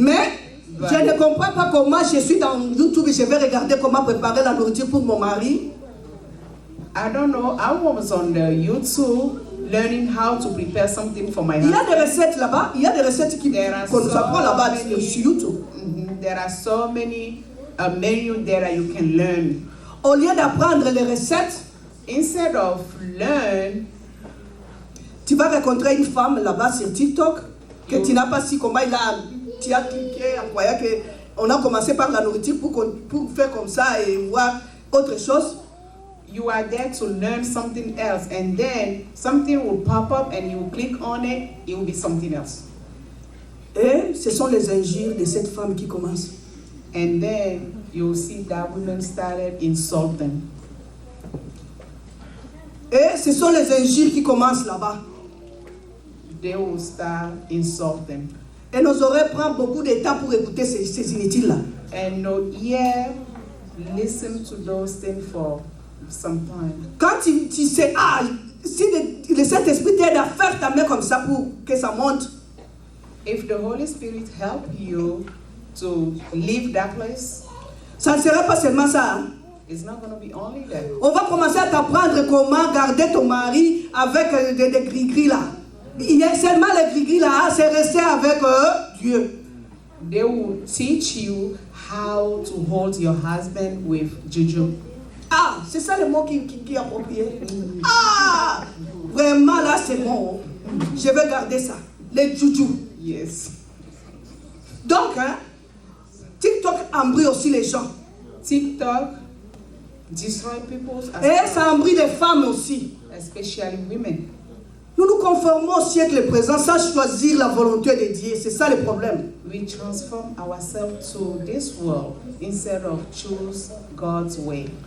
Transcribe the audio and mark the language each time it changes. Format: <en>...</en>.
<fr>Mais je ne comprends pas comment je suis dans YouTube et je vais regarder comment préparer la nourriture pour mon mari.</fr> <en>I don't know. I was on the YouTube learning how to prepare something for my</en> <fr>Il y a</fr> <en>husband.</en> <fr>des recettes là-bas, il y a des recettes qu'on nous apprend là-bas sur YouTube.</fr> <en>There are so many menus there that you can learn.</en> <fr>Au lieu d'apprendre les recettes,</fr> <en>Instead of learn,</en> <fr>tu vas rencontrer une femme là-bas sur TikTok que tu n'as pas su comment tu as cliqué en croyant qu'on a commencé par la nourriture pour faire comme ça et voir autre chose.</fr> <en>you are there to learn something else, and then something will pop up and you click on it, it will be something else.</en> <fr>Et ce sont les injures de cette femme qui commencent.</fr> <en>And then you'll see that women started insulting.</en> <fr>Et ce sont les injures qui commencent là-bas.</fr> <en>They will start insulting.</en> <fr>Et nos oreilles prennent beaucoup de temps pour écouter ces inutiles-là.</fr> <en>And no ear listen to those things for some time.</en> <fr>Quand tu sais, si le Saint-Esprit t'aide à faire ta main comme ça pour que ça monte,</fr> <en>If the Holy Spirit help you to leave that place,</en> <fr>ça ne sera pas seulement ça. Hein?</fr> <en>it's not going to be only that.</en> <fr>On va commencer à t'apprendre comment garder ton mari avec des gris-gris là. Il y a seulement les gris-gris là, c'est rester avec Dieu.</fr> <en>They will teach you how to hold your husband with juju.</en> <fr>C'est ça le mot qui est approprié. Vraiment là c'est bon. Je vais garder ça. Les juju.</fr> <en>Yes.</en> <fr>Donc, TikTok embrouille aussi les gens.</fr> <en>TikTok destroy people,</en> <fr>Et ça embrouille les femmes aussi.</fr> <en>especially women.</en> <fr>Nous nous conformons au siècle présent sans choisir la volonté de Dieu. C'est ça le problème.</fr> <en>We transform ourselves to this world instead of choose God's way.</en>